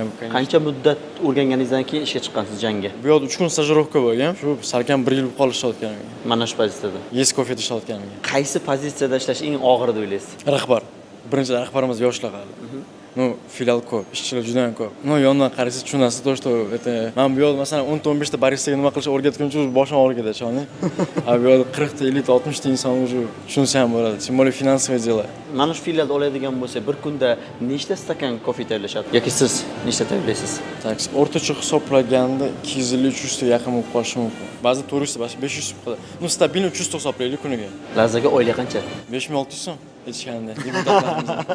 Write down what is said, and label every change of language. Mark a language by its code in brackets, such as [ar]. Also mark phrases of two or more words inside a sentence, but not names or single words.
[uz] Qancha muddat o'rganganingizdan keyin ishga chiqqansiz jangga? Bu yerda 3 kun stajirovka bo'lgan. Shu salkam 1 yil qolib ishlayotganim. Mana shu pozitsiyada. Yes kofeda ishlayotganim. Qaysi pozitsiyada ishlash eng og'ir deb o'ylaysiz? Rahbar. Birinchi rahbarimiz yoshlar hali. Filial ko'p, ishchilar juda ham ko'p. Yondan qaraysiz tushunasiz, [ru] to что это [uz] men bu yerda masalan 10-15 ta baristaga nima qilish o'rgatguncha boshim og'rib ketadi, choni. A bu yerda 40 ta, 50 ta, 60 ta inson уже tushunsa ham bo'ladi. [ru] Тем более финансовое дело. [uz] Mana shu filialda oladigan bo'lsa, bir kunda nechta stakan kofe tayyorlashadi? Yoki siz nechta tayyorlaysiz? Tak, o'rtacha hisoblaganda 250-300 ta yaqin bo'lib qolishi mumkin. Ba'zi 400 ta, 500 ta qiladi. Stabil 300 ta hisoblaylik kuniga. Lazaga oylik qancha? 5600 so'm aytishganda deputatlarimiz.